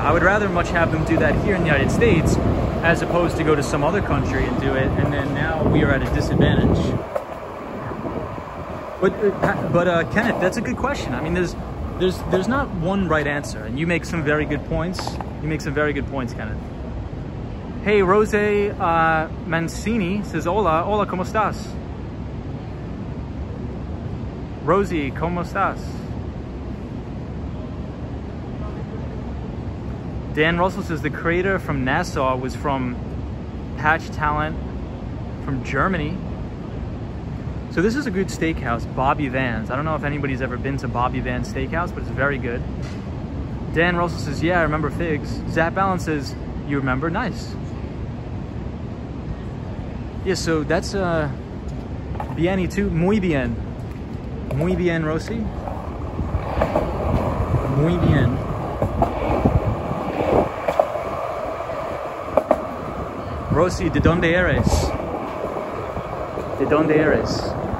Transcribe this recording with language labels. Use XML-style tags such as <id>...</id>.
<en>I would rather much have them do that here in the United States as opposed to go to some other country and do it, and then now we are at a disadvantage. But Kenneth, that's a good question. I mean, there's not one right answer, and you make some very good points. You make some very good points, Kenneth. Hey, Rose Mancini says,</en> <es>hola, hola, ¿cómo estás? Rosie, ¿cómo estás?</es> <en>Dan Russell says the creator from Nassau was from Patch Talent from Germany. So this is a good steakhouse, Bobby Van's. I don't know if anybody's ever been to Bobby Van's Steakhouse, but it's very good. Dan Russell says, yeah, I remember Figs. Zap Allen says, you remember? Nice. Yeah, so that's</en> <es>bien y tú, muy bien. Muy bien, Rosy. Muy bien. Rosy, ¿de dónde eres? ¿De dónde eres?</es>